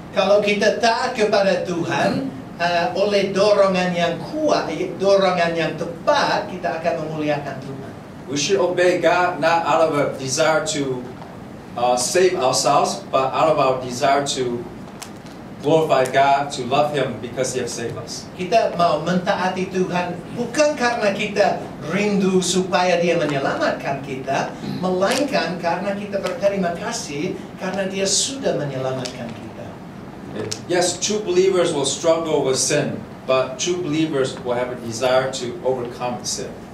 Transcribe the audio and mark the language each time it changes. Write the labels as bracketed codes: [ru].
[id] Kalau kita taat kepada Tuhan oleh dorongan yang kuat, dorongan yang tepat, kita akan memuliakan Tuhan. [en] We should obey God not out of a desire to save ourselves, but out of our desire to glorify God, to love Him because He has saved us. [id] Kita mau mentaati Tuhan bukan karena kita rindu supaya Dia menyelamatkan kita, melainkan karena kita berterima kasih karena Dia sudah menyelamatkan kita. [en] Yes, true believers will struggle with sin, but true believers will have a desire to overcome sin.